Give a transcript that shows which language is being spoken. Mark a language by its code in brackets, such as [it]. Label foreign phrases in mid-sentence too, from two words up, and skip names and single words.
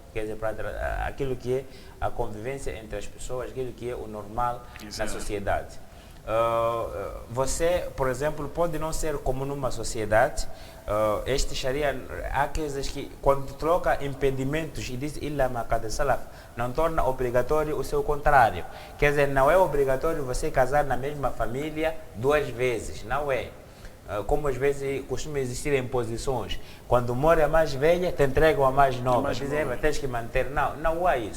[pt] Quer dizer, para aquilo que é a convivência entre as pessoas, aquilo que é o normal na sociedade. Você, por exemplo, pode não ser como numa sociedade. Este Sharia, há coisas que, quando troca impedimentos e diz [ar] إلا ما قد سلف, [pt] não torna obrigatório o seu contrário. Quer dizer, não é obrigatório você casar na mesma família 2 vezes, não é. Como às vezes costuma existir imposições. Quando mora a mais velha, te entregam a mais nova. Dizem, tens que manter. Não há isso.